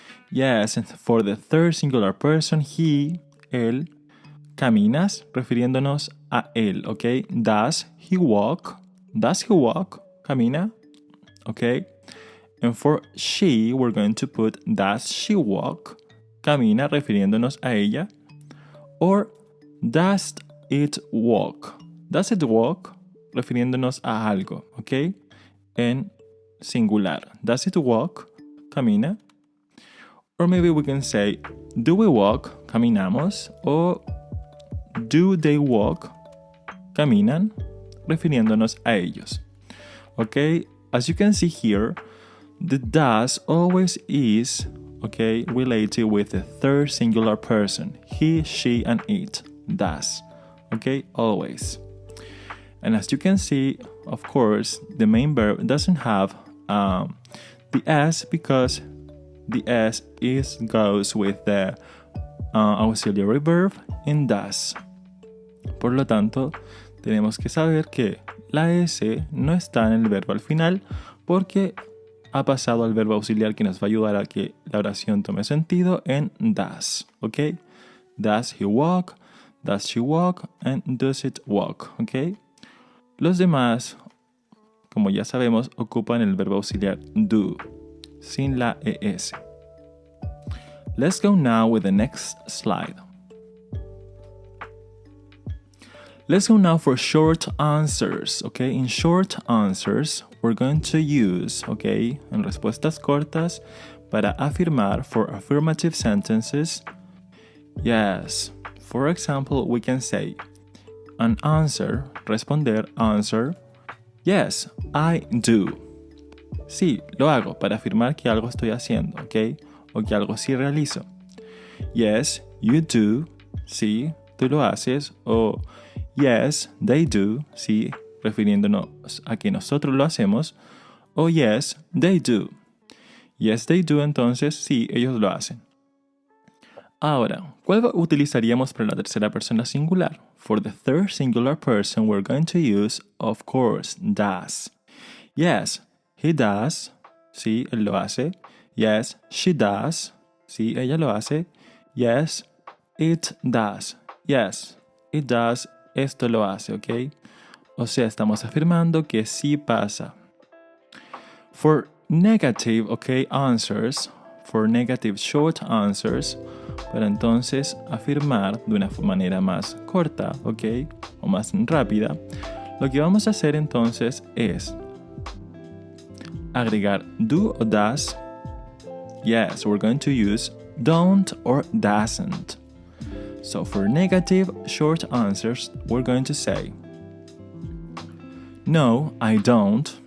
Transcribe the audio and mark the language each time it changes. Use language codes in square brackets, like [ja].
[en] Yes, and for the third singular person, he, [es] él, caminas, refiriéndonos a él, [en] okay? Does he walk? Does he walk? [es] Camina, [en] okay? And for she, we're going to put does she walk? [es] Camina, refiriéndonos a ella. [en] Or does it walk? Does it walk? [es] Refiriéndonos a algo, okay? En singular. [en] Does it walk? [es] Camina. [en] Or maybe we can say, do we walk? [es] Caminamos. O [en] do they walk? [es] Caminan, refiriéndonos a ellos. [en] Okay, as you can see here, the does always is, okay, related with the third singular person. He, she, and it. Does. Okay, always. And as you can see, of course, the main verb doesn't have the S because the S goes with the auxiliary verb in does. [es] Por lo tanto, tenemos que saber que la S no está en el verbo al final porque ha pasado al verbo auxiliar que nos va a ayudar a que la oración tome sentido en does. [en] ¿Ok? Does he walk? Does she walk? And does it walk? ¿Ok? [es] Los demás, como ya sabemos, ocupan el verbo auxiliar do, sin la ES. [en] Let's go now with the next slide. Let's go now for short answers, okay? In short answers, we're going to use, okay, [es] en respuestas cortas para afirmar [en] for affirmative sentences. Yes, for example, we can say an answer, [es] responder, [en] answer. Yes, I do. [es] Sí, lo hago para afirmar que algo estoy haciendo, ok? O que algo sí realizo. [en] Yes, you do. [es] Sí, tú lo haces. O [en] yes, they do. [es] Sí, refiriéndonos a que nosotros lo hacemos. O [en] yes, they do. Yes, they do, [es] entonces sí, ellos lo hacen. Ahora, ¿cuál utilizaríamos para la tercera persona singular? [en] For the third singular person, we're going to use, of course, does. Yes, he does. [es] Sí, él lo hace. [en] Yes, she does. [es] Sí, ella lo hace. [en] Yes, it does. Yes, it does. [es] Esto lo hace, [en] ¿ok? [es] O sea, estamos afirmando que sí pasa. [en] For negative, okay, answers, for negative short answers, [es] para entonces afirmar de una manera más corta, ok, o más rápida, lo que vamos a hacer entonces es agregar do o does. [en] Yes, we're going to use don't or doesn't. So for negative short answers, we're going to say no, I don't.